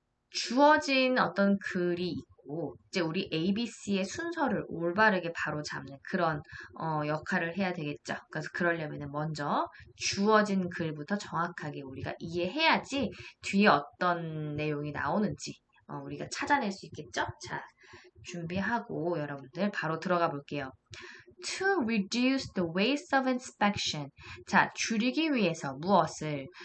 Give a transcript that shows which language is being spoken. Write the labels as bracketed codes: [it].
[ko] 주어진 어떤 글이 있고 이제 우리 ABC의 순서를 올바르게 바로 잡는 그런 역할을 해야 되겠죠. 그래서 그러려면 먼저 주어진 글부터 정확하게 우리가 이해해야지 뒤에 어떤 내용이 나오는지 우리가 찾아낼 수 있겠죠. 자, 준비하고 여러분들 바로 들어가 볼게요. [en] To reduce the waste of inspection. [ko] 자, 줄이기 위해서 무엇을?